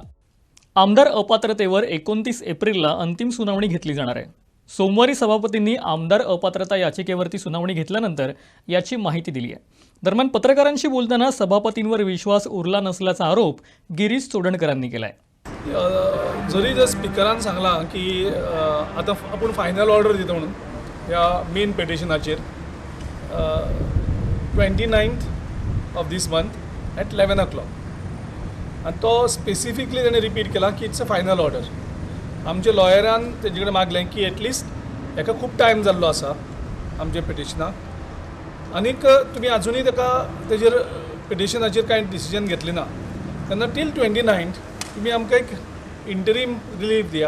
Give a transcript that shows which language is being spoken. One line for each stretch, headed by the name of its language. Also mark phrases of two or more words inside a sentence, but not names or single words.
Marathi: आमदार अपात्रतेवर 29 एप्रिलला अंतिम सुनावणी घेतली जाणार आहे. सोमवारी सभापतींनी आमदार अपात्रता याचिकेवरती सुनावणी घेतल्यानंतर याची माहिती दिली आहे. दरम्यान पत्रकारांशी बोलताना सभापतींवर विश्वास उरला नसल्याचा आरोप गिरीश चोडणकरांनी केलाय.
Konkani: जरी जर स्पिकरान सांगलां की आतां आपूण
English: final order
Konkani: दिता म्हणून ह्या मेन पेटिशनाचेर
English: 29th of this month at 11 o'clock
Konkani: आनी तो स्पेसिफिकली ताणें रिपीट केला की
English: it's a final order.
Konkani: आमच्या लॉयरान तेजे कडेन मागलें की एटलिस्ट हेका खूब टायम जाल्लो आसा आमच्या पेटिशनाक आनीक तुमी आजुनूय ताका तेजेर पेटिशनाचेर कांय डिसिजन घेतलें ना तेन्ना टील 29th तुमी आमकां एक
English: interim relief
Konkani: दियात.